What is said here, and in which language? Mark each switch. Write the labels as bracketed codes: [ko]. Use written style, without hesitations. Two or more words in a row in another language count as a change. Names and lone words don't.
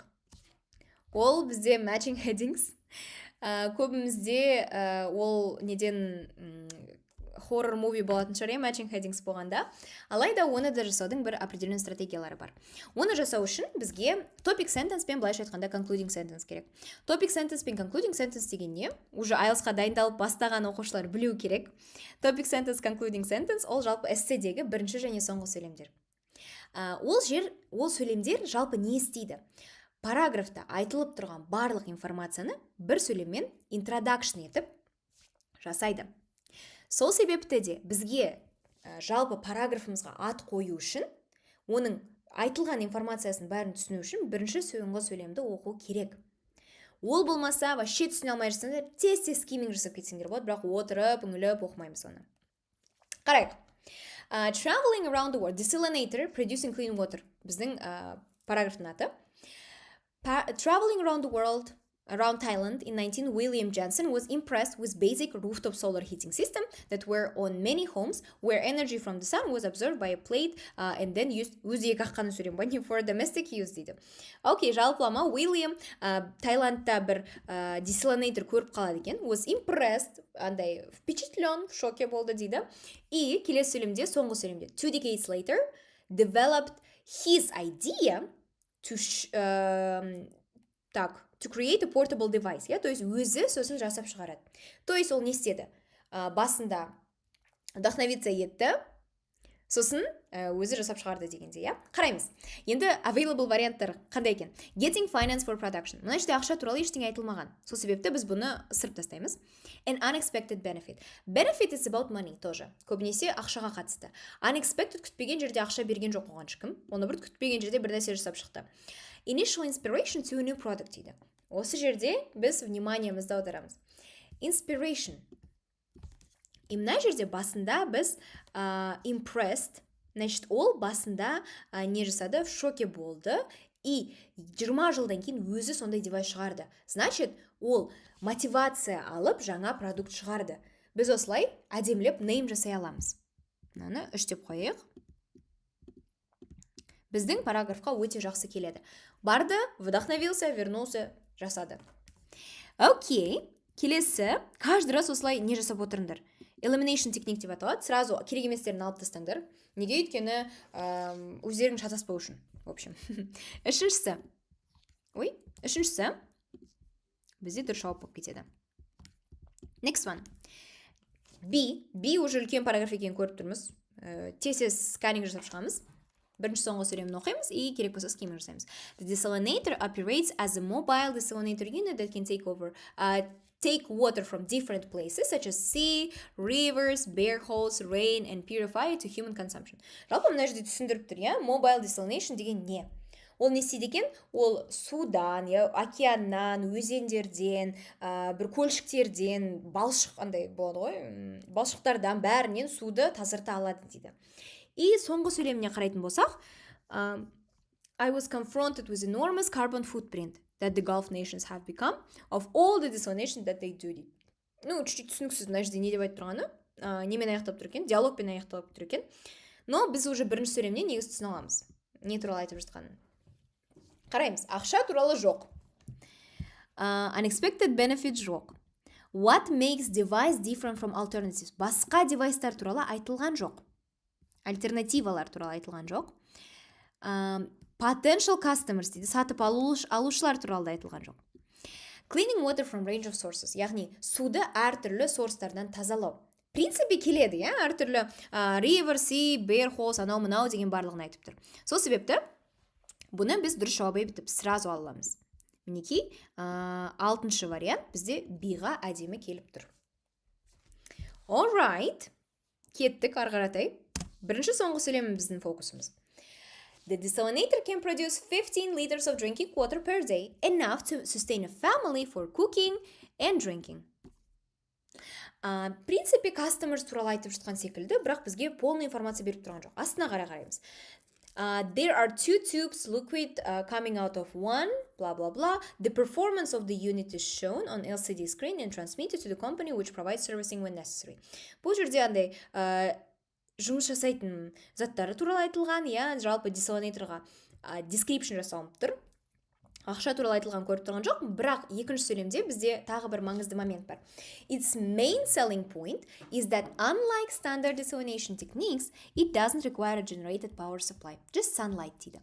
[kk] Ол бізде [en] matching headings. [kk] Көбімізде ол неден [en] horror movie [kk] болатын шығар, [en] matching headings [kk] болғанда. Алайда оны да жасаудың бір определенный стратегиялары бар. Оны жасау үшін бізге [en] topic sentence [kk] пен былайша айтқанда [en] concluding sentence [kk] керек. [en] Topic sentence [kk] пен [en] concluding sentence [kk] деген не? Уже IELTS-қа дайындалып бастаған оқушылар білу керек. [en] Topic sentence, concluding sentence [kk] ол жалпы эсседегі бірінші және соңғы сөйлемдер. Ол сөйлемдер жалпы не істейді? Параграфта айтылып тұрған барлық информацияны бір сөйлеммен introduction етіп жасайды. Сол себепті де бізге жалпы параграфымызға ат қою үшін оның айтылған информациясын бәрін түсіну үшін бірінші соңғы сөйлемді оқу керек. Ол болмаса, вообще түсіне алмай жүрсеңдер, тез скиминг жасап кетсеңдер болады, бірақ отырып, үңіліп оқымаймыз оны. Қарайық. [en] Traveling around the world, desalinator, producing clean water. [kk] Біздің параграфтың аты. [en] Traveling around the world, around Thailand in 19, William Jansen was impressed with basic rooftop solar heating system that were on many homes where energy from the sun was absorbed by a plate and then used [kk] өзі екі аққаны сөйлем бәне [en] for domestic use дейді. [kk] Окей, жалпылама Уильям Таиландта бір desalinator көріп қалады екен. [en] Was impressed, [kk] андай [ru] впечатлен, в шоке [kk] болды дейді. И келесі сөйлемде, соңғы сөйлемде [en] 2 decades later developed his idea to create a portable device, [kk] то есть өзі сосын жасап шығарады. То есть ол не істеді? Басында вдохновиться етті, сосын өзі жасап шығарды дегенде, Қараймыз. Енді available варианттар қандай екен? [en] Getting finance for production. [kk] Мына жерде ақша туралы ештеңе айтылмаған. Сол себепті біз бұны ысырып тастаймыз. [en] An unexpected benefit. Benefit is about money тоже. [kk] Көбінесе ақшаға қатысты. Unexpected күтпеген жерде ақша берген жоқ оған ешкім. Оны бір күтпеген жерде бір нәрсе жасап шықты. [en] Initial inspiration to a new product дейді. [kk] Осы жерде біз вниманиемізді аударамыз. Inspiration. И мына жерде басында біз impressed, значит, ол басында не жасады? [ru] В шоке [kk] болды. И 20 жылдан кейін өзі сондай девайс шығарды. Значит, ол мотивация алып жаңа продукт шығарды. Біз осылай әдемілеп name жасай аламыз. Мынаны 3 деп қойайық. Біздің параграфқа өте жақсы келеді. Барды, [ru] вдохновился, вернулся, [kk] жасады. Окей, келесі, [ru] каждый раз [kk] осылай не жасап отырыңдар? Elimination техник деп аталады. Сразу керек еместерін алып тастаңдар. Неге өйткені өздерің шатаспау үшін. [ru] В общем. [kk] Үшіншісі. Бізде дұрыс жауап болып кетеді. [en] Next one. [kk] B уже үлкен параграф екенін көріп тұрмыз. Тез сканинг жасап шығамыз. Бірінші соңғы сөйлемін оқимыз и керек болса скиминг жасаймыз. [en] The desalinator operates as a mobile desalinator unit that can take water from different places such as sea, rivers, boreholes, rain and purify it to human consumption. [kk] Жалпы мына жерде түсіндіріп тұр, [en] Mobile desalination [kk] деген не? Ол не істейді екен? Ол судан, океаннан, өзендерден, бір көлшіктерден, балшық болады ғой, балшықтардан бәрінен суды тазарта алады дейді. И соңғы сөйлеміне қарайтын болсақ, [en] I was confronted with enormous carbon footprint that the Gulf nations have become of all the desalination that they do. [kk] Чуть-чуть түсініксіз мына жерде не деп айтып тұрғаны? Немен аяқтап тұр екен? Диалогпен аяқтап тұр екен. Но біз уже бірінші сөйлемнен негіз түсіне аламыз. Не туралы айтып жатқанын. Қараймыз. Ақша туралы жоқ. [en] Unexpected benefit [kk] жоқ. [en] What makes device different from alternatives? [kk] Басқа девайстар туралы айтылған жоқ. Альтернативалар туралы айтылған жоқ. [en] Potential customers [kk] дейді, сатып алушылар туралы айтылған жоқ. [en] Cleaning water from range of sources, [kk] яғни суды әртүрлі сорстардан тазалау. Принципе келеді, әртүрлі [en] river, sea, boreholes, [kk] анау-мынау деген барлығын айтып тұр. Сол себепті бұны біз дұрыс жауап етіп сразу аламыз. Мінекей, 6-шы вариант бізде B-ға әдемі келіп тұр. [en] All right, [kk] кеттік арғаратай. Бірінші соңғы сөйлемі біздің фокусымыз. [en] The desalinator can produce 15 liters of drinking water per day, enough to sustain a family for cooking and drinking. [kk] Принципе, customers туралы айтып жатқан секілді, бірақ бізге [ru] полный информация [kk] беріп тұрған жоқ. Астына қараймыз. [en] There are 2 tubes liquid coming out of one, blah, blah, blah. The performance of the unit is shown on LCD screen and transmitted to the company which provides servicing when necessary. [kk] Бұл жерде андай жұмыс жасайтын заттары туралы айтылған, жалпы desalinatorға description жасалып тұр. Ақша туралы айтылған көріп тұрған жоқ, бірақ екінші сөйлемде бізде тағы бір маңызды момент бар. [en] Its main selling point is that unlike standard desalination techniques, it doesn't require a generated power supply, just sunlight дейді.